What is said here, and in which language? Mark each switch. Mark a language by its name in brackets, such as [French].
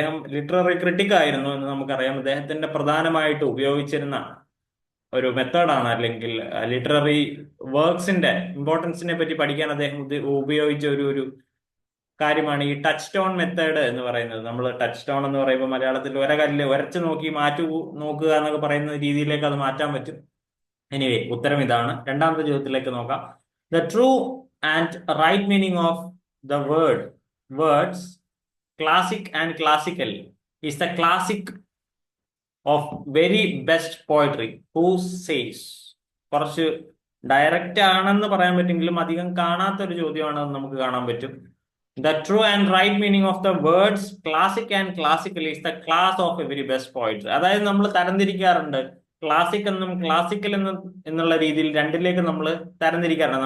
[Malayalam] അദ്ദേഹം literary critic ആയിരുന്നു എന്ന് നമുക്കറിയാം. അദ്ദേഹത്തിന്റെ പ്രധാനമായിട്ട് ഉപയോഗിച്ചിരുന്ന ഒരു മെത്തേഡാണ്, അല്ലെങ്കിൽ ലിറ്റററി വർക്ക്സിന്റെ ഇമ്പോർട്ടൻസിനെ പറ്റി പഠിക്കാൻ അദ്ദേഹം ഉപയോഗിച്ച ഒരു കാര്യമാണ് ഈ ടച്ച് സ്റ്റോൺ മെത്തേഡ് എന്ന് പറയുന്നത്. നമ്മൾ ടച്ച് സ്റ്റോൺ എന്ന് പറയുമ്പോൾ മലയാളത്തിൽ ഒരകല്ല് ഉരച്ചു നോക്കി നോക്കുക എന്നൊക്കെ പറയുന്ന രീതിയിലേക്ക് അത് മാറ്റാൻ പറ്റും. എനിവേ, ഉത്തരം ഇതാണ്. രണ്ടാമത്തെ ചോദ്യത്തിലേക്ക് നോക്കാം. [English] The true and right meaning of the words classic and classical is the classic of very best poetry. Who says? [Malayalam] കുറച്ച് ഡയറക്റ്റ് ആണെന്ന് പറയാൻ പറ്റുമെങ്കിലും അധികം കാണാത്ത ഒരു ചോദ്യമാണെന്ന് നമുക്ക് കാണാൻ പറ്റും. [English] The true and right meaning of the words classic and classical is the class of a very best poetry. [Malayalam] അതായത് നമ്മൾ തരംതിരിക്കാറുണ്ട്, ക്ലാസിക് എന്നും ക്ലാസിക്കൽ എന്നുള്ള രീതിയിൽ രണ്ടിലേക്ക് നമ്മൾ തരംതിരിക്കാറുണ്ട്.